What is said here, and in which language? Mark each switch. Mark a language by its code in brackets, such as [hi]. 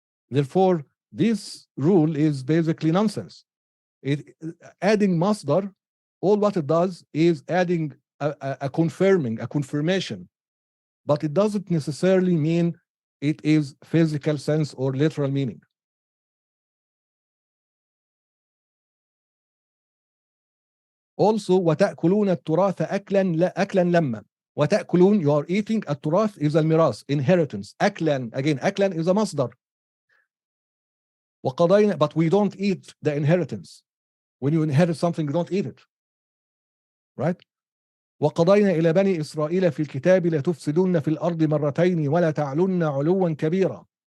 [en] Therefore, this rule is basically nonsense. Adding masdar, all what it does is adding a confirmation, but it doesn't necessarily mean it is physical sense or literal meaning. [ar] Also, وَتَأْكُلُونَ التُّرَاثَ أَكْلًا لَمًّا. [en] وَتَأْكُلُون, you are eating. التُّراث is al-miras, inheritance. أكلا, again, أكلا is a masdar. وَقَضَيْنَا, but we don't eat the inheritance. When you inherit something, you don't eat it. Right? [ar] وَقَضَيْنَا إِلَى بَنِي إِسْرَائِيلَ فِي الْكِتَابِ لَتُفْسِدُنَّ فِي الْأَرْضِ مَرَّتَيْنِ وَلَا تَعْلُنَّ عُلُوًّا كَبِيرًا.